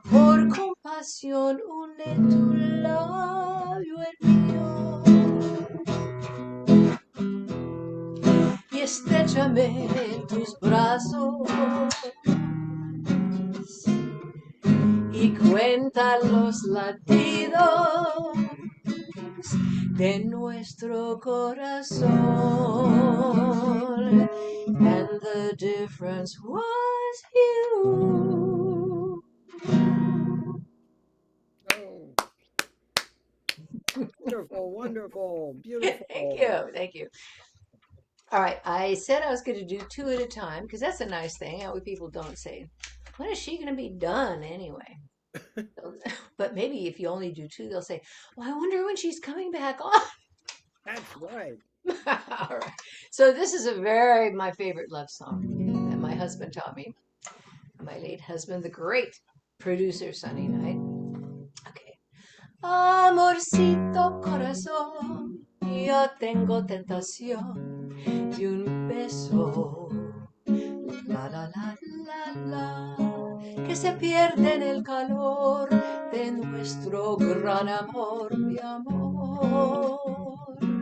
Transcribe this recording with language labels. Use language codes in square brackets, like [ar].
[es] Por compasión une tu labio en mío y estrechame en tus brazos y cuenta los latidos de nuestro corazón. [en] And the difference was you. Oh, wonderful, wonderful, Thank beautiful. you. Thank you. All right. I said I was going to do two at a time because that's a nice thing. How people don't say, when is she going to be done anyway? But maybe if you only do two, they'll say, well, I wonder when she's coming back on. That's right. All right. So this is my favorite love song that my husband taught me. My late husband, the great producer Sunny Night. Okay. [es] Amorcito corazón, yo tengo tentación de un beso. La la la la la, que se pierde en el calor de nuestro gran amor, mi amor.